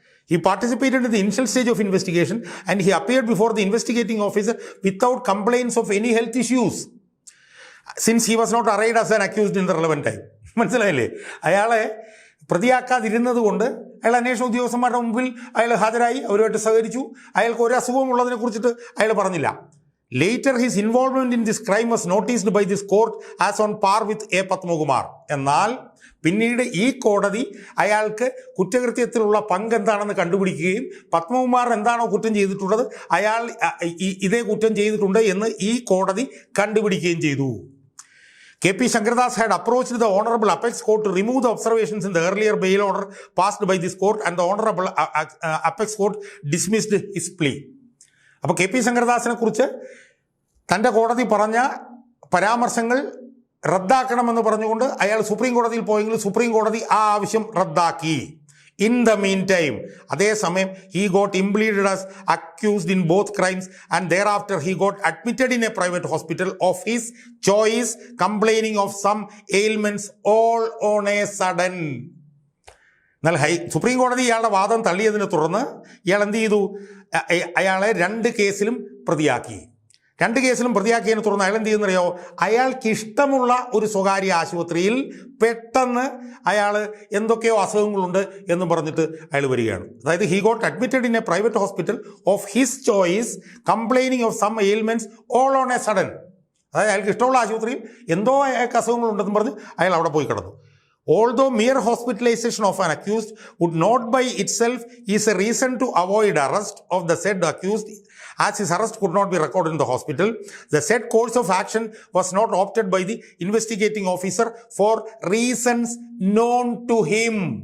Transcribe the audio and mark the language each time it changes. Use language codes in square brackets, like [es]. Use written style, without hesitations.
[en] He participated in the initial stage of investigation and he appeared before the investigating officer without complaints of any health issues since he was not arraigned as an accused in the relevant time. [ml] മനസ്സിലായില്ലേ? അയാളെ പ്രതിയാക്കാതിരുന്നത് കൊണ്ട് അയാൾ അന്വേഷണ ഉദ്യോഗസ്ഥന്മാരുടെ മുമ്പിൽ അയാൾ ഹാജരായി, അവരുമായിട്ട് സഹകരിച്ചു. അയാൾക്ക് ഒരു അസുഖവും ഉള്ളതിനെ കുറിച്ചിട്ട് അയാൾ പറഞ്ഞില്ല. [en] Later his involvement in this crime was noticed by this court as on par with a Padmakumar. [ml] എന്നാൽ പിന്നീട് ഈ കോടതി അയാൾക്ക് കുറ്റകൃത്യത്തിലുള്ള പങ്ക് എന്താണെന്ന് കണ്ടുപിടിക്കുകയും പത്മകുമാർ എന്താണോ കുറ്റം ചെയ്തിട്ടുള്ളത് അയാൾ ഇതേ കുറ്റം ചെയ്തിട്ടുണ്ട് എന്ന് ഈ കോടതി കണ്ടുപിടിക്കുകയും ചെയ്തു. [en] K.P. Shankardas had approached the Honorable Apex Court to remove the observations in the earlier bail order passed by this court and the Honorable Apex Court dismissed his plea. [ml] അപ്പോൾ കെ പി ശങ്കരദാസിനെ കുറിച്ച് തൻ്റെ കോടതി പറഞ്ഞ പരാമർശങ്ങൾ റദ്ദാക്കണമെന്ന് പറഞ്ഞുകൊണ്ട് അയാൾ supreme കോടതിയിൽ പോയെങ്കിൽ സുപ്രീം കോടതി ആ ആവശ്യം റദ്ദാക്കി. [en] In the meantime, അതേസമയം he got impleaded as accused in both crimes and thereafter he got admitted in a private hospital of his choice, complaining of some ailments all on a sudden. [ml] എന്നാൽ supreme കോടതി ഇയാളുടെ വാദം തള്ളിയതിനെ തുടർന്ന് ഇയാൾ എന്ത് ചെയ്തു? അയാളെ 2 കേസിലും പ്രതിയാക്കി. 2 കേസിലും പ്രതിയാക്കിയതിനെ തുടർന്ന് അയാൾ എന്ത് ചെയ്യുന്നറിയോ? അയാൾക്ക് ഇഷ്ടമുള്ള ഒരു സ്വകാര്യ ആശുപത്രിയിൽ പെട്ടെന്ന് അയാൾ എന്തൊക്കെയോ അസുഖങ്ങളുണ്ട് എന്ന് പറഞ്ഞിട്ട് അയാൾ വരികയാണ്. [en] അതായത് he got admitted in a private hospital of his choice, complaining of some ailments all on a sudden. [ml] അതായത് അയാൾക്ക് ഇഷ്ടമുള്ള ആശുപത്രിയിൽ എന്തോ അയാൾക്ക് അസുഖങ്ങളുണ്ടെന്ന് പറഞ്ഞ് അയാൾ അവിടെ പോയി കിടന്നു. [en] Although mere hospitalization of an accused would not by itself is a reason to avoid arrest of the said accused, as his arrest could not be recorded in the hospital, the said course of action was not opted by the investigating officer for reasons known to him.